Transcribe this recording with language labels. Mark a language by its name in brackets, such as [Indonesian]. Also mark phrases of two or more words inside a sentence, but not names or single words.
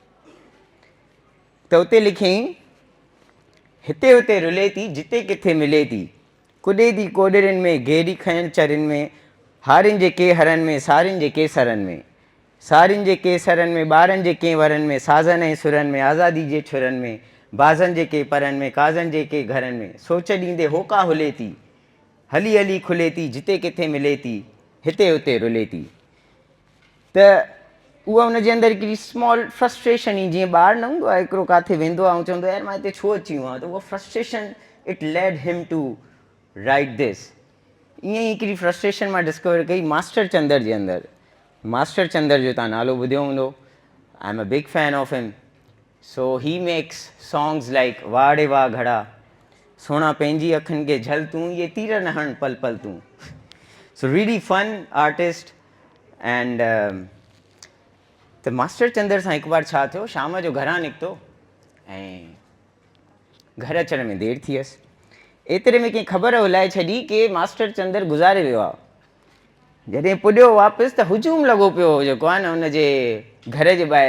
[Sindhi] त उते लिखियईं, हिते हुते रुले थी जिते किथे मिले थी, कुॾे थी कोॾरनि में घेरी खयनि चरनि में, हारियुनि जे के हरनि में सारियुनि जे केसरनि में, सारियुनि जे केसरनि में ॿारनि जे के वरनि में, साज़नि ऐं सुरनि में, आज़ादी जे छुरनि में, बाज़नि जे के परनि में, काज़नि जे के घरनि में, सोच ॾींदे होका हुले थी, हली हली खुले थी जिते किथे मिले थी, हिते हुते रुले थी. त उहा हुनजे अंदरि हिकिड़ी [English] small frustration [Sindhi] ई, जीअं ॿारु न हूंदो आहे हिकिड़ो किथे वेंदो आहे ऐं चवंदो आहे यार मां हिते छो अची वियो आहियां. त उहा [English] frustration it led him to write this. [Sindhi] ईअं ई हिकिड़ी फ्रस्ट्रेशन मां डिस्कवर कई मास्टर चंदर जे अंदरि. मास्टर चंदर जो तव्हां नालो ॿुधियो हूंदो. [English] I am a big fan of him. So he makes songs like [Sindhi] वाह रे वाह घड़ा, सोना पंहिंजी अखियुनि खे झल तूं, इहे तीर न हण पल पल तूं. [English] so really fun artist. [Sindhi] एंड त मास्टर चंदर सां हिकु बार छा थियो, शाम जो घरां निकितो ऐं घर अचण में देरि थी वियसि. एतिरे में कंहिं ख़बर हुलाए छॾी की मास्टर चंदर गुज़ारे वियो आहे. जॾहिं पुॼियो वापसि त हुजूम लॻो पियो जेको आहे न हुनजे घर जे ॿाहिरां.